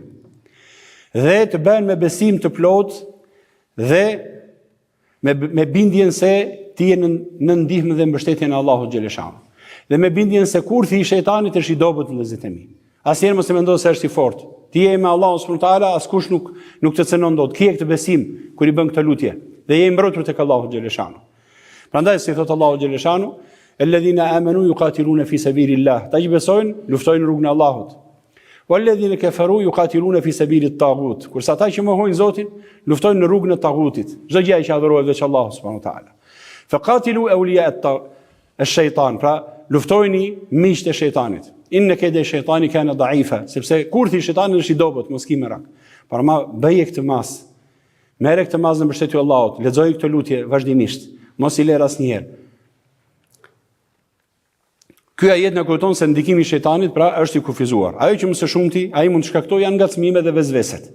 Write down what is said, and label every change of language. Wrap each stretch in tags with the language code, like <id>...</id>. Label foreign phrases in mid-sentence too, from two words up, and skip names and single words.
<sq>Dhe të bëhen me besim të plot dhe me bindjen se ti je në ndihmën dhe mbështetjen e Allahut xhaleshan. Dhe me bindjen se kurthi i shejtanit është i dobët, vëllezërit e mi. Asnjëherë mos e mendo se është i fortë. Ti je me Allahun</sq> <ar>سبحانه وتعالى,</ar> <sq>askush nuk të cënon dot. Ki e këtë besim kur i bën këtë lutje dhe je i mbrojtur tek Allahu xhaleshan. Prandaj si thot Allahu xhaleshan,</sq> <ar>"الذين آمنوا يقاتلون في سبيل الله."</ar> <sq>Ta që besojnë, luftojnë në rrugën e Allahut.</sq> <ar>"والذين كفروا يقاتلون في سبيل الطاغوت."</ar> <sq>Kurse ata që mohojnë Zotin, luftojnë në rrugën e taghutit. Çdo gjë që adhurohet veç Allahut</sq> <ar>سبحانه وتعالى. فقاتلوا أولياء الشيطان.</ar> <sq>Pra luftojni miqtë e shejtanit.</sq> <ar>إن كيد الشيطان كان ضعيفا,</ar> <sq>sepse kurthi i shejtanit është i dobët, mos ki merak. Por ma bëje këtë mas. Merre këtë mas në mbështetjen e Allahut, lexoj këtë lutje vazhdimisht. Mos i lër asnjëherë. Ky ajet na kujton se ndikimi i shejtanit pra është i kufizuar. Ajo që më së shumti, ai mund të shkaktojë janë ngacmime dhe vezveset.</sq>